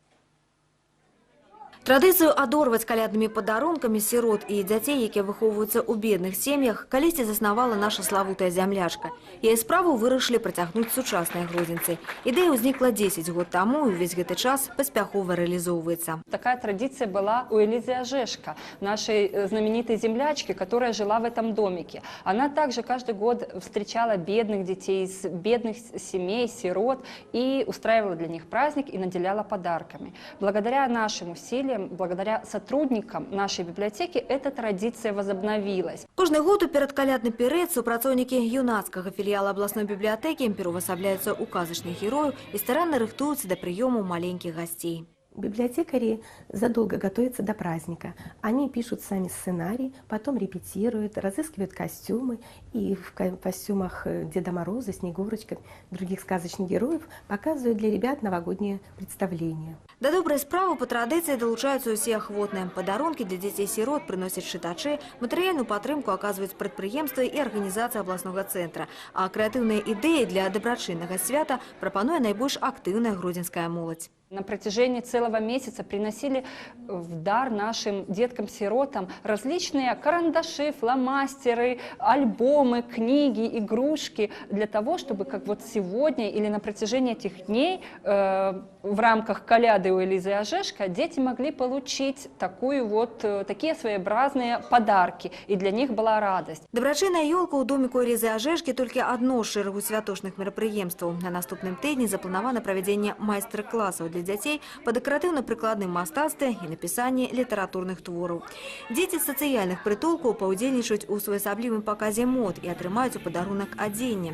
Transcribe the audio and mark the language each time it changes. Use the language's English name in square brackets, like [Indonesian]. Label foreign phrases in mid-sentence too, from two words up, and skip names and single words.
[Belarusian] Традыцыю адорваць каляднымі падарункамі сірот і дзяцей, якія выхоўваюцца ў бедных сем'ях, калісьці заснавала наша славутая зямлячка. Яе справу вырашылі працягнуць сучасныя гродзенцы. Ідэя ўзнікла 10 год таму, і ўвесь гэты час паспяхова реализовывается. [Russian] Такая традиция была у Элизы Ажешко, нашей знаменитой землячки, которая жила в этом домике. Она также каждый год встречала бедных детей из бедных семей, сирот, и устраивала для них праздник и наделяла подарками. Благодаря нашим усилиям, благодаря сотрудникам нашей библиотеки эта традиция возобновилась. [Belarusian] Кожны год у перадкалядны перыяд супрацоўнікі юнацкага філіяла абласной бібліятэкі пераўвасабляюцца ў казачных герояў і старанна рыхтуюцца да прыёму маленькіх гасцей. [Russian] Библиотекари задолго готовятся до праздника. Они пишут сами сценарий, потом репетируют, разыскивают костюмы. И в костюмах Деда Мороза, Снегурочки, других сказочных героев показывают для ребят новогоднее представление. [Belarusian] Да добрай справы па традыцыі далучаюцца ўсе ахвотныя. Падарункі для дзяцей-сірот прыносяць чытачы, матэрыяльную падтрымку аказваюць прадпрыемствы і арганізацыя абласнога цэнтра. А крэатыўныя ідэі для дабрачыннага свята прапануе найбольш актыўная гродзенская моладзь. [Russian] На протяжении целого месяца приносили в дар нашим деткам-сиротам различные карандаши, фломастеры, альбомы, книги, игрушки, для того, чтобы, как вот сегодня или на протяжении этих дней в рамках коляды у Элизы Ажешко дети могли получить такие своеобразные подарки, и для них была радость. [Belarusian] Дабрачынная ёлка ў доміку Элізы Ажэшкі толькі адно з шэрагу святочных мерапрыемстваў. На наступным тыдні запланавана правядзенне майстар-класаў для дзяцей па дэкаратыўна-прыкладным мастацтве і напісанні літаратурных твораў. Дзеці з сацыяльных прытулкаў паўдзельнічаюць у своеасаблівым паказе мод і атрымаюць у падарунак адзенне.